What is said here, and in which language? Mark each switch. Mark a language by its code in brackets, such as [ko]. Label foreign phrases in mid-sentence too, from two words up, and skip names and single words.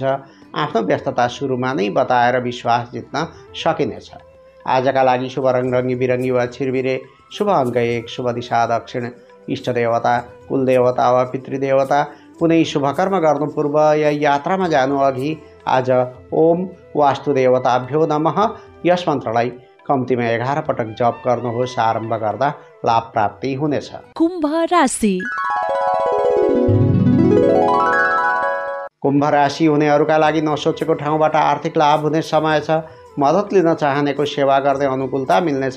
[ne] आफ्नो व्यस्तता सुरुमा नै बताएर विश्वास जित्न सकिनेछ। आजका लागि शुभ रङ रङ्गी बिरङ्गी वा छिरबिरे, शुभ अङ्क 1, शुभ दिशा दक्षिण, इष्टदेवता, कुलदेवता वा पितृदेवता। कुनै शुभकर्म गर्नु पूर्व या यात्रामा जानु अघि आज [sa] ओम वास्तुदेवताभ्यो नमः [ne] यस मन्त्रलाई कम्तीमा 11 पटक जप गर्नुहोस्। आरम्भ गर्दा लाभ प्राप्ति हुनेछ। कुम्भ राशि कुम्भ राशि हुनेहरूका लागि नसोचेको ठाउँबाट आर्थिक लाभ हुने समय छ। मद्दत लिन चाहनेको सेवा गर्दै अनुकूलता मिल्नेछ।